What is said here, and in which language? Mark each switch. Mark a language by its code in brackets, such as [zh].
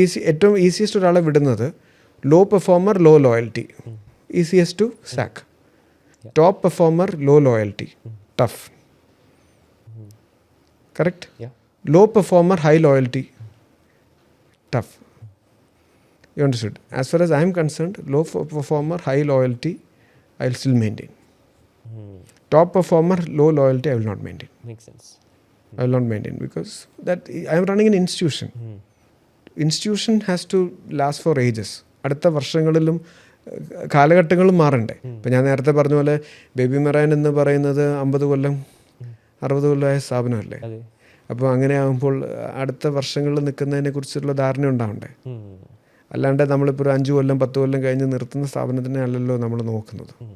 [ml] ഏറ്റവും ഈസിയസ്റ്റ് ഒരാളെ വിടുന്നത് [en] Low performer, low loyalty, easiest to sack. Top performer, low loyalty, tough. Correct? Low performer, high loyalty, tough. You understood? As far as I am concerned, low performer, high loyalty, I will still maintain. Top performer, low loyalty, I will not maintain. Makes sense. I will not maintain because that I am running an institution. Institution has to last for ages. [ml] അടുത്ത വർഷങ്ങളിലും കാലഘട്ടങ്ങളും മാറണ്ടേ? ഇപ്പം ഞാൻ നേരത്തെ പറഞ്ഞ പോലെ baby marine എന്ന് പറയുന്നത് 50 കൊല്ലം 60 കൊല്ലമായ സ്ഥാപനമല്ലേ? അപ്പോൾ അങ്ങനെ ആകുമ്പോൾ അടുത്ത വർഷങ്ങളിൽ നിൽക്കുന്നതിനെ കുറിച്ചുള്ള ധാരണ ഉണ്ടാവണ്ടേ? അല്ലാണ്ട് നമ്മളിപ്പോൾ ഒരു 5 കൊല്ലം 10 കൊല്ലം കഴിഞ്ഞ് നിർത്തുന്ന സ്ഥാപനത്തിനെ അല്ലല്ലോ നമ്മൾ നോക്കുന്നത്.